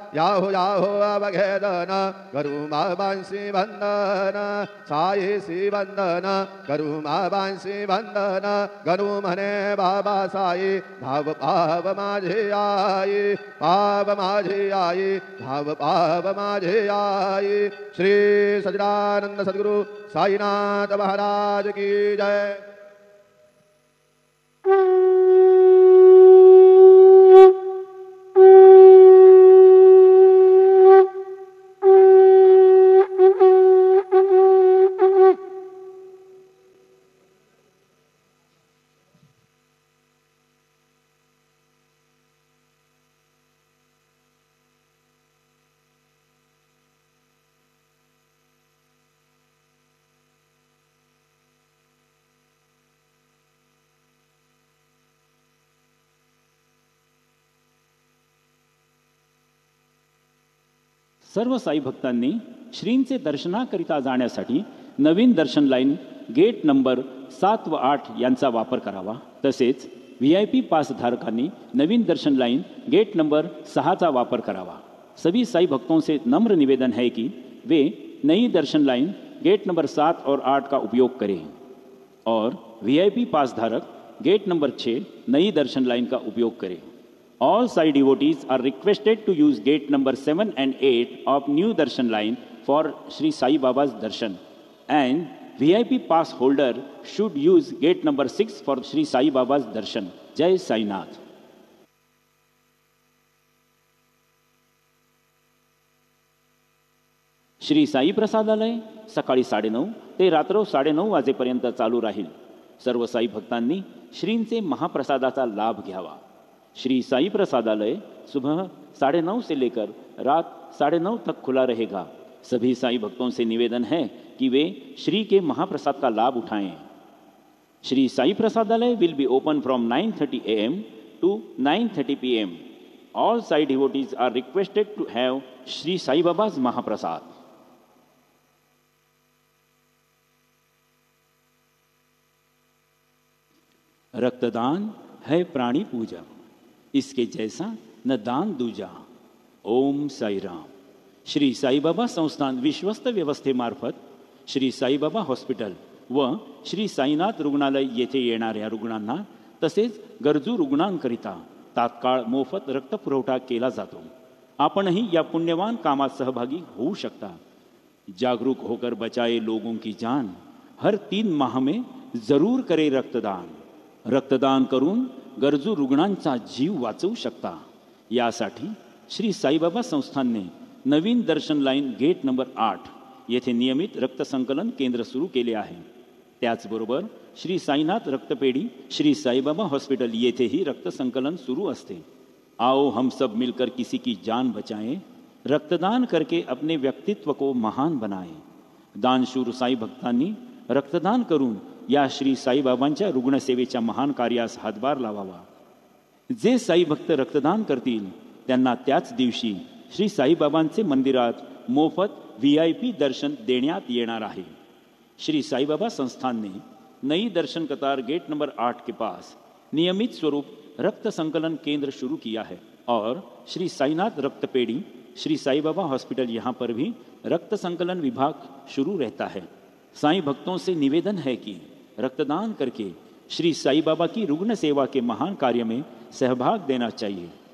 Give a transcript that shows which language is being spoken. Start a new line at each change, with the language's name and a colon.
Marathi: Yahoo Yahoo अवघेदन करू बाबांशी वंदन. Sai C वंदन करू बाबांशी वंदन. करू म्हणे बाबा साई भाव पाव माझे आई पाव माझे आई भाव पाव माझे आई. श्री सच्चिदानंद सद्गुरु साईनाथ महाराज की जय. सर्व साई भक्तांनी श्रींचे दर्शनाकरिता जाण्यासाठी नवीन दर्शन लाईन गेट नंबर 7 व 8 यांचा वापर करावा. तसेच VIP पास धारकांनी नवीन दर्शन लाइन गेट नंबर 6 का वापर करावा.
Hindi: सभी साई भक्तों से नम्र निवेदन है कि वे नई दर्शन लाइन गेट नंबर 7 और 8 का उपयोग करें और VIP पास धारक गेट नंबर 6 नई दर्शन लाइन का उपयोग करें.
English: All Sai devotees are requested to use gate number 7 and 8 of new darshan line for Sri Sai Baba's darshan, and VIP pass holder should use gate number 6 for Sri Sai Baba's darshan. Jai Sai Nath.
Marathi: Shri Sai प्रसादालय सकाळी 9:30 ते रात्र 9:30 वाजेपर्यंत चालू राहील. सर्व साई भक्तांनी श्रींचे महाप्रसादाचा लाभ घ्यावा.
Hindi: श्री साई प्रसादालय सुबह 9:30 से लेकर रात 9:30 तक खुला रहेगा. सभी साई भक्तों से निवेदन है कि वे श्री के महाप्रसाद का लाभ उठाएं.
English: Shri Sai Prasadalaya will be open from 9:30 a.m. to 9:30 p.m. All Sai devotees are requested to have Shri Sai Baba's Mahaprasad.
Hindi: रक्तदान है प्राणी पूजा, इसके जैसा न दान दूजा. ओम साई राम.
Marathi: श्री साईबाबा संस्थान विश्वस्त व्यवस्थेमार्फत श्री साईबाबा हॉस्पिटल व श्री साईनाथ रुग्णालय येथे येणाऱ्या रुग्णांना तसेच गरजू रुग्णांकरिता तात्काळ मोफत रक्तपुरवठा केला जातो. आपणही या पुण्यवान कामात सहभागी होऊ शकता.
Hindi: जागरूक होकर बचाए लोगों की जान, हर 3 माह में जरूर करे रक्तदान.
Marathi: रक्तदान करून गरजू रुग्णांचा जीव वाचवू शकता. यासाठी श्री साईबाबा संस्थानने नवीन दर्शन लाईन गेट नंबर 8 येथे नियमित रक्तसंकलन केंद्र सुरू केले आहे. त्याचबरोबर श्री साईनाथ रक्तपेढी श्री साईबाबा हॉस्पिटल येथेही रक्तसंकलन सुरू असते.
Hindi: आओ हम सब मिलकर किसी की जान बचाएं, रक्तदान करके अपने व्यक्तित्व को महान बनाएं.
Marathi: दानशूर साई भक्तांनी रक्तदान करून या श्री साईबाबांच्या रुग्णसेवेच्या महान कार्यास हातभार लावावा. जे साई भक्त रक्तदान करतील त्यांना त्याच दिवशी श्री साईबाबांचे मंदिरात मोफत VIP दर्शन देण्यात येणार आहे.
Hindi: श्री साईबाबा संस्थान ने नई दर्शन कतार गेट नंबर 8 के पास नियमित स्वरूप रक्त संकलन केंद्र शुरू किया है और श्री साईनाथ रक्तपेढ़ी श्री साईबाबा हॉस्पिटल यहाँ पर भी रक्त संकलन विभाग शुरू रहता है. साईं भक्तों से निवेदन है कि रक्तदान करके श्री साईबाबा की रुग्ण सेवा के महान कार्य में सहभाग देना चाहिए.